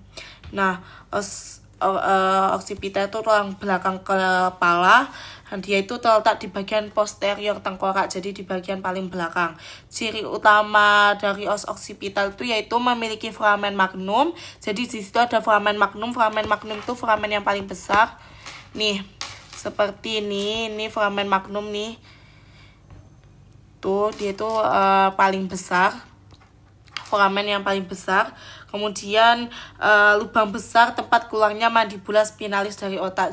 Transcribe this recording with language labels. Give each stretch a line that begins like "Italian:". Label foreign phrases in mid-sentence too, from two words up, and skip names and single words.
Indonesian: Nah, occipital itu tulang belakang kepala, dan dia itu terletak di bagian posterior tengkorak, jadi di bagian paling belakang. Ciri utama dari os occipital itu yaitu memiliki
Latin: foramen magnum.
Indonesian: Jadi di situ ada
Latin: foramen magnum. Foramen magnum
Indonesian: itu foramen yang paling besar. Nih, seperti ini
Latin: foramen magnum
Indonesian: nih. Tuh, dia tuh paling besar. Foramen yang paling besar. Kemudian lubang besar tempat keluarnya
Latin: mandibula spinalis
Indonesian: dari otak.